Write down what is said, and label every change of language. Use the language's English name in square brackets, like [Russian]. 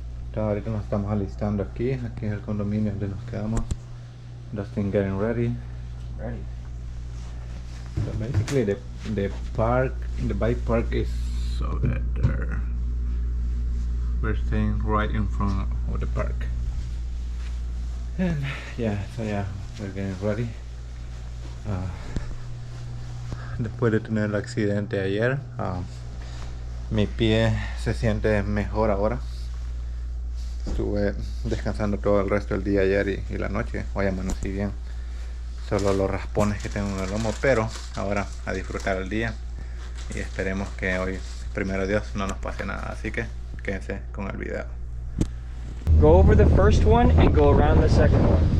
[Spanish] Entonces, ahorita nos estamos alistando aquí es el condominio donde nos quedamos. [English] Dustin getting ready. So basically the bike park is over there. We're staying right in front of the park. And yeah, we're getting ready. [Spanish] Después de tener el accidente ayer, mi pie se siente mejor ahora. Estuve descansando todo el resto del día ayer y la noche. Hoy amanecí bien. Solo los raspones que tengo en el lomo, pero ahora a disfrutar el día y esperemos que hoy, primero Dios, no nos pase nada. Así que quédense con el video. [English] Go over the first one and go around the second one.